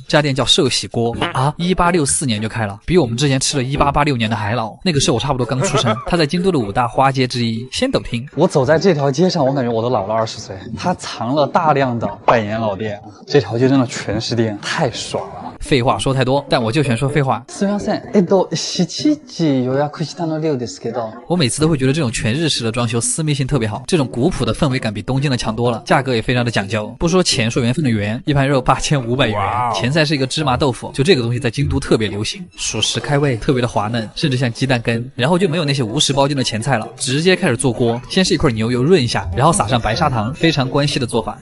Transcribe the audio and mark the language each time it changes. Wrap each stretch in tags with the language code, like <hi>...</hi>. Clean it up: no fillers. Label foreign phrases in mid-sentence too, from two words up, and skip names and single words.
<zh>这家店叫寿喜锅啊，1864年就开了，比我们之前吃的1886年的还老。那个时候我差不多刚出生。它在京都的5大花街之一先斗厅。我走在这条街上，我感觉我都老了20岁。它藏了大量的百年老店，这条街真的全是店，太爽了。废话说太多，但我就喜欢说废话。</zh> <ja>すみません。7時予約したの量ですけど。</ja> <zh>我每次都会觉得这种全日式的装修私密性特别好，这种古朴的氛围感比东京的强多了，价格也非常的讲究。不说钱，说缘分的缘，一盘肉8500元，前菜是一个芝麻豆腐，就这个东西在京都特别流行，属实开胃，特别的滑嫩，甚至像鸡蛋羹。然后就没有那些无食包进的前菜了，直接开始做锅，先是一块牛油润一下，然后撒上白砂糖，非常关西的做法。</zh>